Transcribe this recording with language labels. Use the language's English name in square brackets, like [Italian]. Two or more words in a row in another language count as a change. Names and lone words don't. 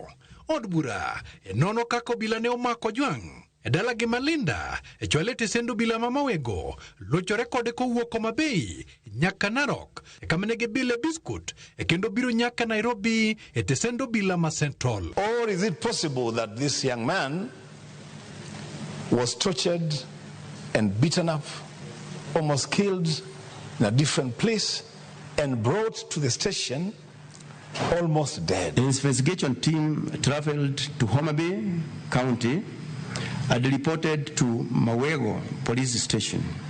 [Luo (Kenya and Tanzania)] Od bura e nono kaka obila ne omako Ojwang e dala gi Malinda, e chwale tesendo obila mamawego, lochore kode kowuok Homa Bay nyaka Narok, e kamane gibile biskut, e kendo biro nyaka Nairobi e tesendo obila ma Central. [English] Or is it possible that this young man was tortured and beaten up, almost killed in a different place, and brought to the station almost dead? The investigation team traveled to Homa Bay County and reported to Mawego police station.